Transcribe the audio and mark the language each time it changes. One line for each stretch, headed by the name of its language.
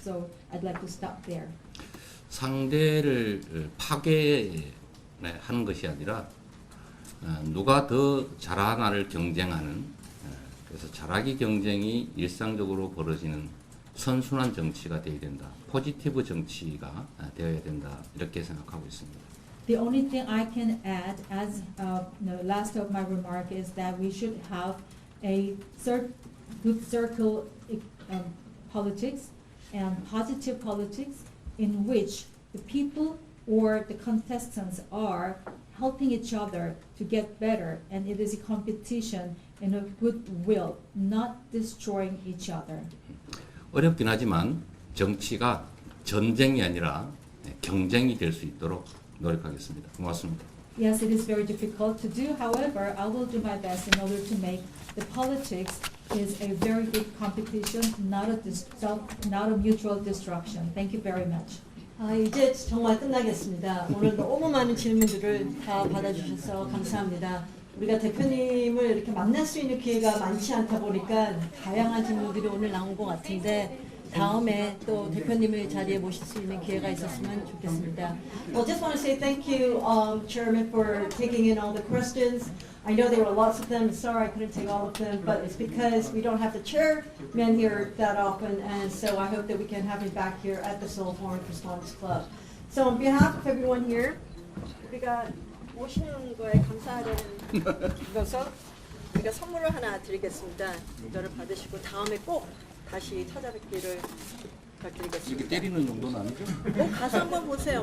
English: So I'd like to stop there.
Korean: 상대를 파괴하는 것이 아니라 누가 더 잘하나를 경쟁하는 그래서 잘하기 경쟁이 일상적으로 벌어지는 선순환 정치가 되어야 된다. 포지티브 정치가 되어야 된다. 이렇게 생각하고 있습니다.
English: The only thing I can add as the last of my remark is that we should have a good circle politics and positive politics in which the people or the contestants are helping each other to get better, and it is a competition in a goodwill, not destroying each other.
Korean: 어렵긴 하지만 정치가 전쟁이 아니라 경쟁이 될 수 있도록 노력하겠습니다. 고맙습니다.
English: Yes, it is very difficult to do. However, I will do my best in order to make the politics is a very good competition, not a mutual destruction. Thank you very much.
Korean: 이제 정말 끝나겠습니다. 오늘 너무 많은 질문들을 다 받아주셔서 감사합니다. 우리가 대표님을 이렇게 만날 수 있는 기회가 많지 않다 보니까 다양한 질문들이 오늘 나온 것 같은데 다음에 또 대표님을 자리에 모실 수 있는 기회가 있었으면 좋겠습니다.
English: Well, just want to say thank you, Chairman, for taking in all the questions. I know there were lots of them. Sorry I couldn't take all of them, but it's because we don't have the chairman here that often, and so I hope that we can have him back here at the Seoul Foreign Correspondents Club.
Korean: So on behalf of everyone here, 우리가 오시는 거에 감사하다는 것서 우리가 선물을 하나 드리겠습니다. 이거를 받으시고 다음에 꼭 다시 찾아뵙기를 부탁드리겠습니다. 이렇게 때리는 정도는 아니죠? 뭐 가서 한번 보세요.